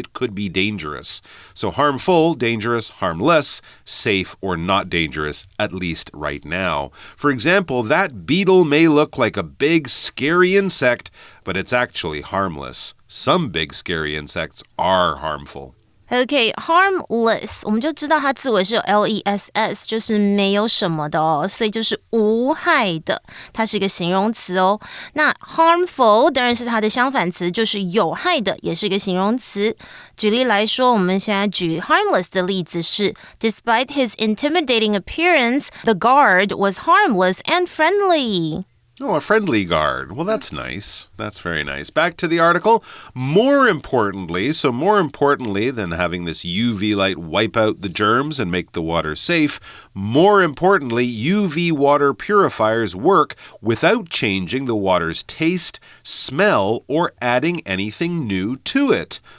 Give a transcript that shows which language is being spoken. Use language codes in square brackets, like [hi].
[en] It could be dangerous. So harmful, dangerous, harmless, safe, or not dangerous, at least right now. For example, that beetle may look like a big, scary insect, but it's actually harmless. Some big, scary insects are harmful. [zh] Okay, harmless 我们就知道它字尾是有 less， 就是没有什么的哦，所以就是无害的，它是一个形容词哦。那 harmful 当然是它的相反词，就是有害的，也是一个形容词。举例来说，我们现在举 harmless 的例子是 [en] Despite his intimidating appearance, the guard was harmless and friendly. Oh, a friendly guard. Well, that's nice. That's very nice. Back to the article. More importantly than having this UV light wipe out the germs and make the water safe, more importantly, UV water purifiers work without changing the water's taste, smell, or adding anything new to it.